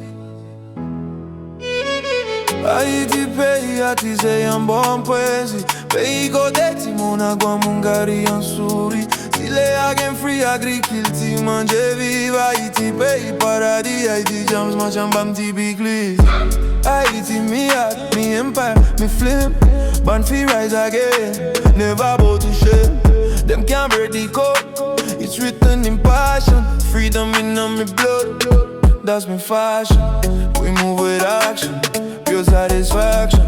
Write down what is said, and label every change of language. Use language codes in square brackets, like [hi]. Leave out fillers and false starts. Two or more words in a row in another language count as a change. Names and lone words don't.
[ht] Haiti peyi, atizay en pwezi. Peyi kote, timoun, gwanmoun, souri. Zile free agrikilti, manje viva. Haiti peyi paradi. Ayiti Jamz, machan, banm, pikliz. [en] Haiti me heart, me empire, me flame. Born fi rise again, never bow to shame. Them can't break the code, it's written in passion. Freedom in my blood, that's my fashion. We move with action, pure satisfaction.